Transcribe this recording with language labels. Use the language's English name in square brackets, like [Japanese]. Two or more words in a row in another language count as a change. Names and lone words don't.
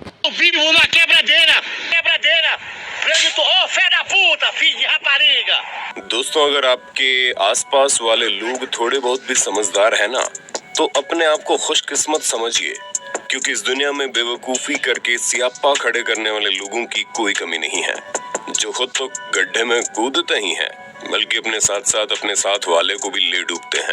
[Portuguese] vivo numa quebradeira, preso ô fé da puta, filho de rapariga। [Hindi] दोस्तों, अगर आपके आसपास वाले लोग थोड़े बहुत भी समझदार है ना, तो अपने आप को खुशकिस्मत समझिए, क्योंकि इस दुनिया में बेवकूफी करके सियापा खड़े करने वाले लोगों की कोई कमी नहीं है, जो खुद तो गड्ढे में कूदते ही हैं, बल्कि अपने साथ साथ अपने साथ वाले को भी ले डूबते हैं।